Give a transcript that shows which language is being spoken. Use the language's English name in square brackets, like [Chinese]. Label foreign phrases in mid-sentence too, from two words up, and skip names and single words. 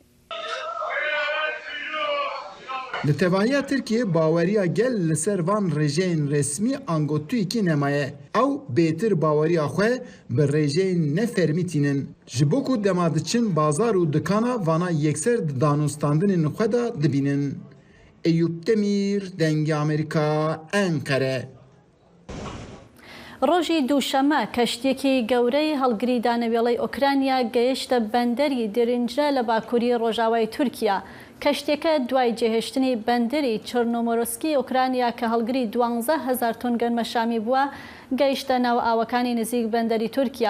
[Kurdish] Li tevahiya Tirkiye baweriya gel li ser van rejeyên resmî ango TÜİKê nemaye. Ew bêtir baweriya xwe bi rejeyên nefermî tînin. Ji bo ku dema diçin bazar û dikana vana yekser di danûstandinên xwe da dibînin. Eyüp Demir, Dengê Amerîka, Enkere. [Central Kurdish] ڕۆژی دووشەمە کەشتێکی گەورەی هەڵگری دانەوێڵەی ئۆکرانیا گەیشتە بەندەری درنجە لە باکووری ڕۆژاوای تورکیا. کەشتێکە دوای جێهێشتنی بەندەری چرنۆمۆرۆسکی ئۆکرانیا کە هەڵگری 12,000 تۆن گەنمە شامی بووە گەیشتە ناو ئاوەکانی نزیک بەندەری تورکیا.